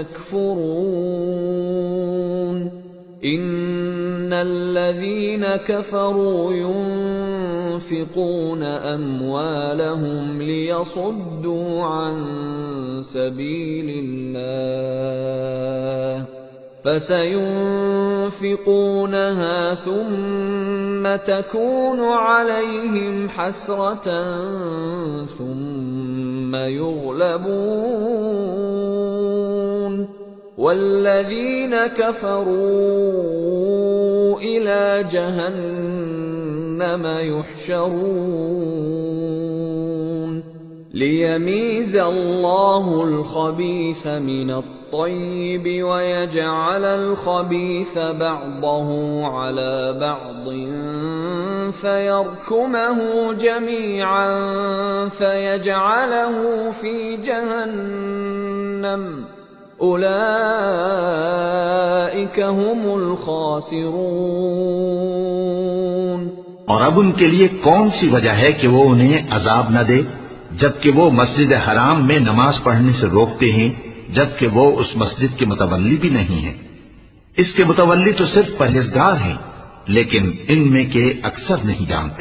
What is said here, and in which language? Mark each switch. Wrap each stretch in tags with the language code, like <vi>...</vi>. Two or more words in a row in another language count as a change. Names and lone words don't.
<ar>تكفرون إن الذين كفروا ينفقون أموالهم ليصدوا عن سبيل الله فسينفقونها ثم تكون عليهم حسرة ثم يغلبون والذين كفروا إلى جهنم يحشرون ليميز الله الخبيث من الطيب ويجعل الخبيث بعضه على بعض فيركمه جميعا فيجعله في جهنم أولئك هم الخاسرون.</ar> <hi>और अब उनके लिए कौन सी वजह है कि वो उन्हें अजाब न दे, जबकि वो मस्जिद हराम में नमाज पढ़ने से रोकते हैं, जबकि वो उस मस्जिद के मुतवल्ली भी नहीं है। इसके मुतवल्ली तो सिर्फ परहेजगार हैं, लेकिन इनमें के अक्सर नहीं जानते।</hi>